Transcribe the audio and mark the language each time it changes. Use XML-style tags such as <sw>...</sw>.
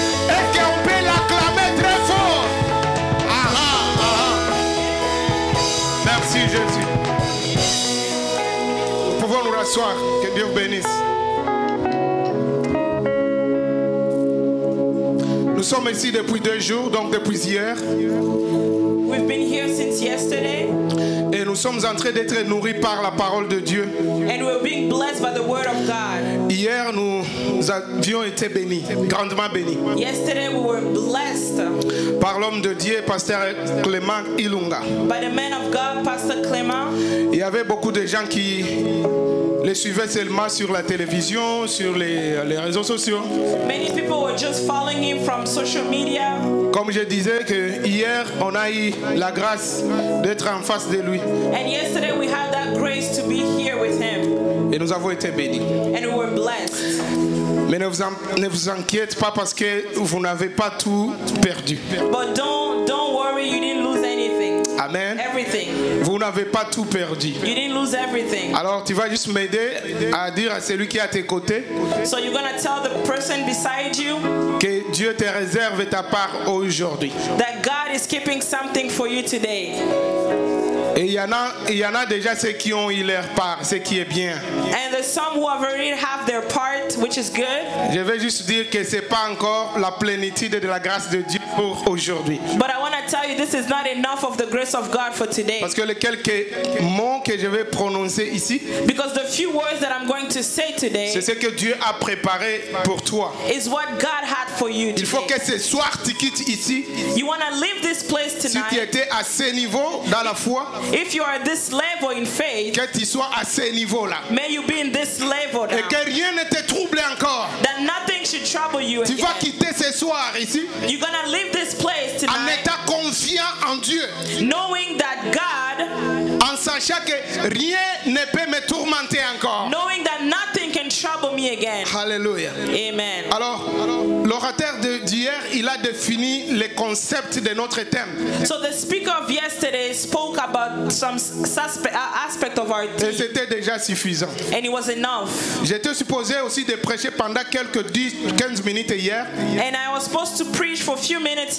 <fr>Est-ce qu'on peut l'acclamer très fort? Ah, ah, ah. Merci Jésus. Nous pouvons nous rasseoir. Que Dieu vous bénisse. Nous sommes ici depuis 2 jours, donc depuis hier.</fr> <en>We've been here since yesterday,</en> <fr>Et nous sommes en train d'être nourris par la parole de Dieu.</fr> <en>and we're being blessed by the word of God.</en> <fr>Hier, nous avions été bénis, grandement bénis,</fr> <en>Yesterday we were blessed</en> <fr>par l'homme de Dieu, pasteur Clément Ilunga.</fr> <en>by the man of God, Pastor Clement.</en> <fr>Il y avait beaucoup de gens qui les suivaient seulement sur la télévision, sur les réseaux sociaux.</fr> <en>Many people were just following him from social media.</en> <fr>Comme je disais que hier, on a eu la grâce d'être en face de lui.</fr> <en>And yesterday we had that grace to be here with him,</en> <fr>Et nous avons été bénis.</fr> <en>and we were blessed.</en> <fr>Mais ne vous inquiétez pas parce que vous n'avez pas tout perdu.</fr> <en>But don't worry, you didn't lose anything. Amen. Everything.</en> <fr>Vous n'avez pas tout perdu.</fr> <en>You didn't lose everything.</en> <fr>Alors tu vas juste m'aider à dire à celui qui est à tes côtés</fr> <en>So you're gonna tell the person beside you</en> <fr>que Dieu te réserve ta part aujourd'hui.</fr> <en>that God is keeping something for you today.</en> <fr>Et il y en a déjà ceux qui ont eu leur part, ce qui est bien.</fr> <en>And there's some who have already have their part, which is good.</en> <fr>Je vais juste dire que ce n'est pas encore la plénitude de la grâce de Dieu pour aujourd'hui.</fr> <en>But I want to tell you this is not enough of the grace of God for today.</en> <fr>Parce que les quelques mots que je vais prononcer ici,</fr> <en>Because the few words that I'm going to say today</en> <fr>c'est ce que Dieu a préparé pour toi.</fr> <en>is what God had for you</en> <fr>Il faut</fr> <en>today.</en> <fr>que ce soir tu quittes ici.</fr> <en>You want to leave this place</en> <fr>Si tu</fr> <en>tonight.</en> <fr>étais à ce niveau dans la foi,</fr> <en>If you are at this level in faith,</en> <fr>que tu sois à ce niveau-là.</fr> <en>may you be in this level</en> <fr>Et</fr> <en>now.</en> <fr>que rien ne te trouble encore.</fr> <en>That nothing should trouble you</en> <fr>Tu vas</fr> <en>again.</en> <fr>quitter ce soir ici</fr> <en>You're going to leave this place</en> <fr>en</fr> <en>tonight</en> <fr>étant confiant en Dieu.</fr> <en>knowing that God,</en> <fr>En sachant que rien ne peut me tourmenter encore.</fr> <en>knowing that nothing can trouble me again. Alléluia. Amen.</en> <fr>Alors, l'orateur d'hier, il a défini les concepts de notre thème.</fr> <en>So the speaker of yesterday spoke about some aspect of our</en> <fr>Et</fr> <en>theme,</en> <fr>c'était déjà suffisant.</fr> <en>and it was enough.</en> <fr>J'étais supposé aussi de prêcher pendant quelques 15 minutes hier.</fr> <en>And I was supposed to preach for a few minutes</en>